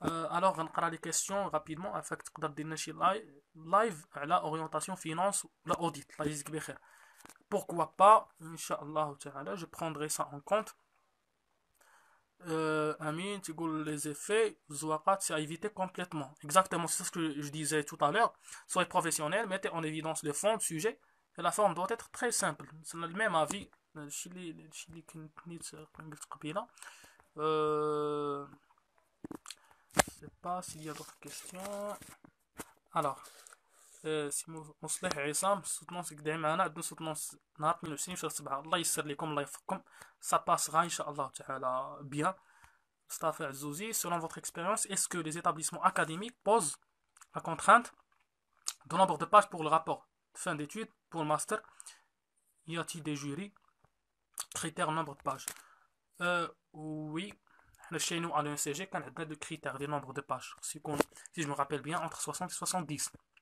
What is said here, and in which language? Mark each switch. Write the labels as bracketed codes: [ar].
[ar] Alors غنقرا لي كيسيون رابيدمون افاك تقدر دير لنا شي لايف على اورينتاسيون فينانس ولا اوديت. الله يجزيك بخير. [fr] pourquoi pas [ar] ان شاء الله تعالى [fr] je prendrai ça en compte. Amine [ar] تقول [fr] les effets [ar] زواقات [fr] c'est à éviter complètement. Exactement, c'est ce que je disais tout à l'heure. Soyez professionnel, mettez en évidence le fond, le sujet, et la forme doit être très simple. C'est le même avis. [ar] الشيء اللي كنت قلت قبيله. [fr] Je sais pas s'il y a d'autres questions. [ar] Alors, سي مصلح عصام سوتنونس قدام معنا. عندنا سوتنونس نهار 22 شهر 7. الله يسر لكم، الله يوفقكم. [fr] Ça passera [ar] ان شاء الله تعالى [fr] bien. Mustafa Azouzi, selon votre expérience, est-ce que les établissements académiques posent la contrainte de nombre de pages pour le rapport de fin d'études pour le master? Y a-t-il des jurys? Critères nombre de pages. Oui. Chez nous à l'ENCG, quand on a des critères, des nombres de pages, si je me rappelle bien, entre 60 et 70.